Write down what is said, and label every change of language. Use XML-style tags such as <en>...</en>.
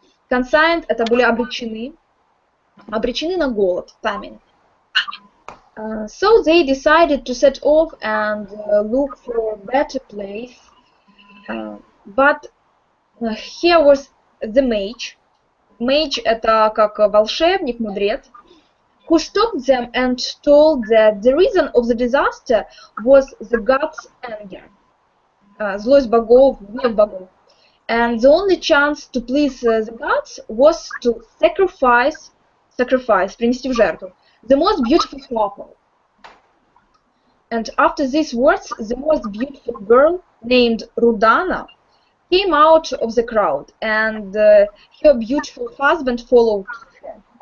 <ru>Consigned это были обречены на голод, famine.</ru> <en>So they decided to set off and look for a better place. But here was the mage. Mage</en> <ru>это как волшебник, мудрец,</ru> <en>who stopped them and told that the reason of the disaster was the gods' anger.</en> <ru>Злость богов, гнев богов.</ru> <en>And the only chance to please the gods was to sacrifice,</en> <ru>принести в жертву,</ru> <en>the most beautiful couple. And after these words, the most beautiful girl, named Rudana, came out of the crowd, and her beautiful husband followed her.</en>